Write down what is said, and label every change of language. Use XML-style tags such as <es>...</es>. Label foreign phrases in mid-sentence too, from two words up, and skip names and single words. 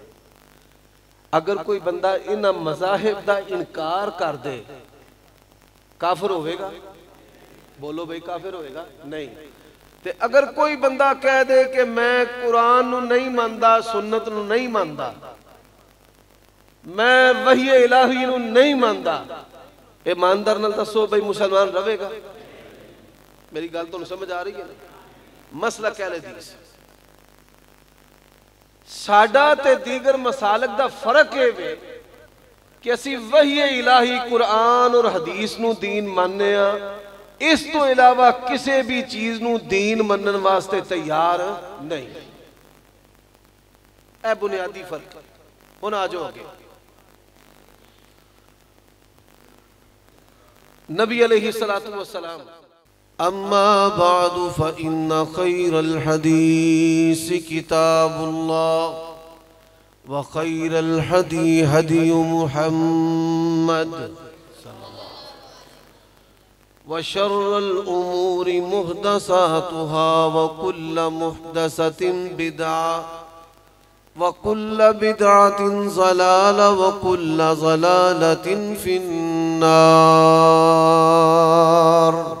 <pa>اگر کوئی بندہ انہاں مذاہب دا انکار کر دے کافر ہوئے گا؟ بولو بھئی کافر ہوئے گا؟ نہیں۔ تے اگر کوئی بندہ کہہ دے کہ میں قرآن نو نہیں ماندا، سنت نو نہیں ماندا، میں وحی الہی نو نہیں ماندا، ایماندار نال دسو بھئی مسلمان رہے گا؟ میری گل تو سمجھ آ رہی ہے نا؟ مسئلہ اہل حدیث ساڈا تے دیگر مسالک دا فرق ہے کہ اسی وحی الہی قرآن اور حدیث نو دین ماننے ہاں، اس تو علاوہ کسی بھی چیز نو دین منن واسطے تیار نہیں۔ اے بنیادی فرق ہن آ جاؤ گے۔ نبی علیہ السلام</pa> <ar>اما بعد فإن خير الحديث كتاب الله وخير الهدي هدي محمد وشر الأمور محدثاتها وكل محدثة بدعة وكل بدعة ضلالة وكل ضلالة في النار۔</ar>